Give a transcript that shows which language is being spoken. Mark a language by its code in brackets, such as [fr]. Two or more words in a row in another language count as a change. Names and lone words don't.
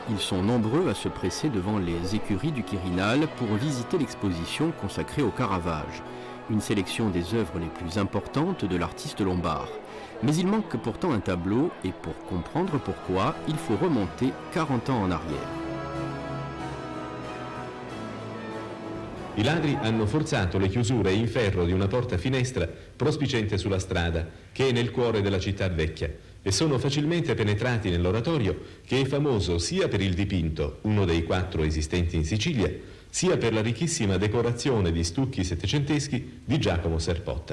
[fr] Ils sont nombreux à se presser devant les écuries du Quirinal pour visiter l'exposition consacrée au Caravage, une sélection des œuvres les plus importantes de l'artiste lombard. Mais il manque pourtant un tableau et pour comprendre pourquoi, il faut remonter 40 ans en arrière. [it] I ladri hanno forzato le chiusure in ferro di una porta-finestra prospiciente sulla strada, che è nel cuore della città vecchia, e sono facilmente penetrati nell'oratorio, che è famoso sia per il dipinto, uno dei 4 esistenti in Sicilia, sia per la ricchissima decorazione di stucchi settecenteschi di Giacomo Serpotta.